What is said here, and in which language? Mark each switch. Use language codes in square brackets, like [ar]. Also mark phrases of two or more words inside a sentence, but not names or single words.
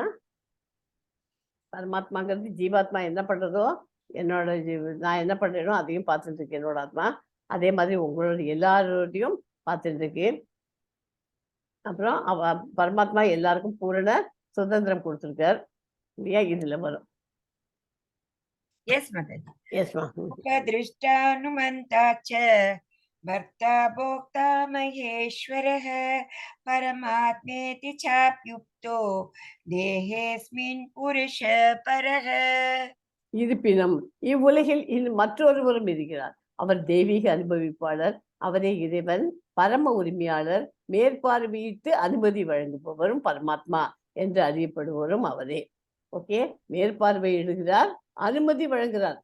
[ta] பரமாத்மாங்கிறது ஜீவாத்மா என்ன பண்றதோ, என்னோட நான் என்ன பண்றேனோ அதையும் பார்த்துட்டு இருக்கு என்னோட ஆத்மா. அதே மாதிரி உங்களோட எல்லாரோடையும் பார்த்துட்டு இருக்கு. அப்புறம் பரமாத்மா எல்லாருக்கும் பூரண சுதந்திரம் கொடுத்திருக்கார் இல்லையா? இதுல வரும். [en] Yes, Mataji. Yes, ma. [sa] उपदृष्टानुमन्ता च भर्ता भोक्ता महेश्वरः परमात्मेति चाप्युक्तो देहेऽस्मिन् पुरुष परः. [ta] இருப்பினும் இவ்வுலகில் மற்றொருவரும் இருக்கிறார். அவர் தெய்வீக அனுபவிப்பாளர், அவரே இறைவன், பரம உரிமையாளர், மேற்பார்வையிட்டு அனுமதி வழங்குபவரும் பரமாத்மா என்று அறியப்படுவரும் அவரே. ஓகே, மேற்பார்வையிடுகிறார், அனுமதி வழங்குகிறார்.